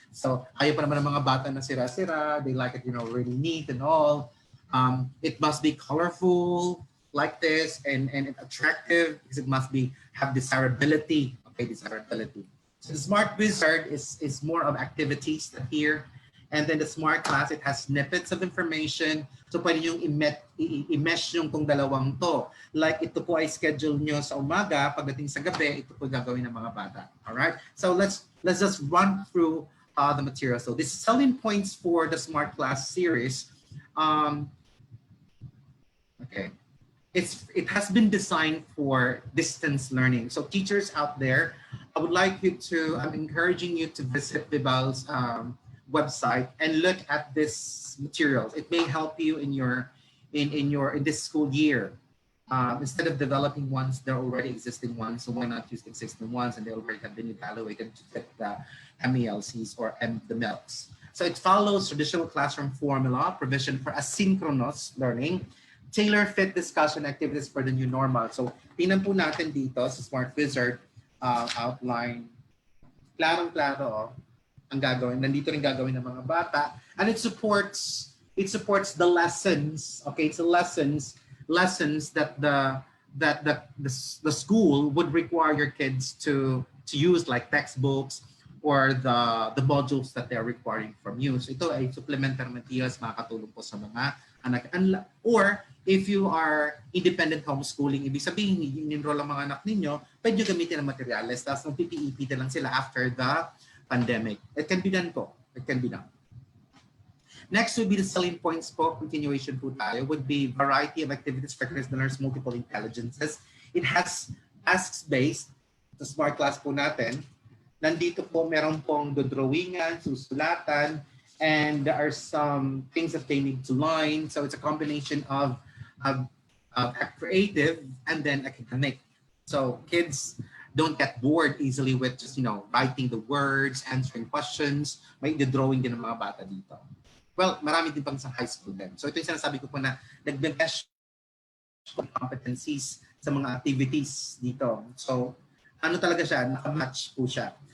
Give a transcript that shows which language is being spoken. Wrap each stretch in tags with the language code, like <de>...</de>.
<en>So</en> <tl>ayaw pa naman ng mga bata na sira-sira.</tl> <en>They like it, really neat and all. It must be colorful. like this and attractive because it must be have desirability. Okay, desirability. So the Smart Wizard is more of activities that here. And then the Smart Class, it has snippets of information.</en> <tl>So pwede yung i-mesh yung tong dalawang to. Like ito po ay schedule nyo sa umaga, pagdating sa gabi, ito po gagawin ng mga bata.</tl> <en>Alright? So let's just run through the material. So this is selling points for the Smart Class series. Okay. It has been designed for distance learning. So teachers out there, I would like you to, I'm encouraging you to visit Vibal's website and look at this materials. It may help you in in this school year. Instead of developing ones, there are already existing ones. So why not use the existing ones, and they already have been evaluated to fit the MELCs or the MELCs. So it follows traditional classroom formula, provision for asynchronous learning, tailor-fit discussion activities for the new normal.</en> <tl>So tingnan po natin dito sa Smart Wizard outline. Klarong-klaro ang gagawin. Nandito rin gagawin ng mga bata.</tl> <en>And it supports the lessons. Okay, it's the lessons that the school would require your kids to use, like textbooks or the modules that they're requiring from you.</en> <tl>So ito ay supplementary materials, makakatulong po sa mga anak.</tl> <en>Or if you are independent homeschooling,</en> <tl>ibig sabihin, in-enroll ang mga anak ninyo, pwede nyo gamitin ang materials, tapos mag-PPEP na lang sila</tl> <en>after the pandemic. It can be done po. It can be done. Next would be the selling points po, continuation po tayo, would be variety of activities for learners, multiple intelligences. It has tasks-based, the Smart Class po natin.</en> <tl>Nandito po meron pong dodrawingan, susulatan,</tl> <en>and there are some things that they need to learn. So it's a combination of creative and then academic. So kids don't get bored easily with just, writing the words, answering questions.</en> <tl>May drawing din ng mga bata dito. Well, marami din pang sa high school din. So ito yung sinasabi ko po na nag-mesh competencies sa mga activities dito. So ano talaga siya, nakamatch po siya.</tl>